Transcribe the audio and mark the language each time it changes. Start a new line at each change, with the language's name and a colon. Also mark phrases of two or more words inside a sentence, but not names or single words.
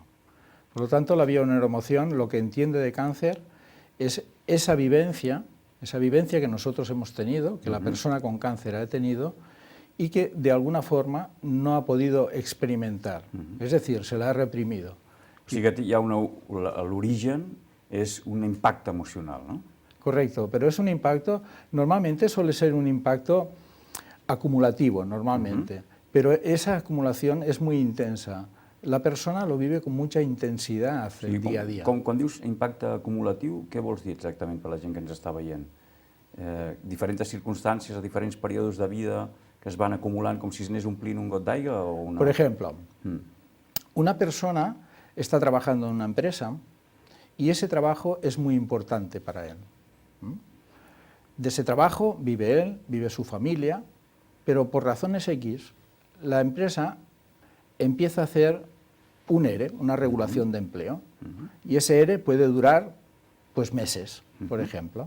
Spanish: Por lo tanto, la bioneuroemoción lo que entiende de cáncer es esa vivencia que nosotros hemos tenido, que la persona con cáncer ha tenido, y que de alguna forma no ha podido experimentar, es decir, se la ha reprimido.
Catalan: O sigui que hi ha l'origen és un impacte emocional, no?
Spanish: Correcto, pero es un impacto, normalmente suele ser un impacto acumulativo, normalmente, pero esa acumulación es muy intensa. La persona lo vive con mucha intensidad día a día.
Catalan: Quan dius impacte acumulatiu, què vols dir exactament per la gent que ens està veient? Diferents circumstàncies a diferents períodes de vida que es van acumulant com si es anés omplint un got d'aigua o una...
Spanish: Por ejemplo, una persona está trabajando en una empresa y ese trabajo es muy importante para él. De ese trabajo vive él, vive su familia, pero por razones X, la empresa empieza a hacer un ERE, una regulación de empleo, y ese ERE puede durar pues meses, por ejemplo.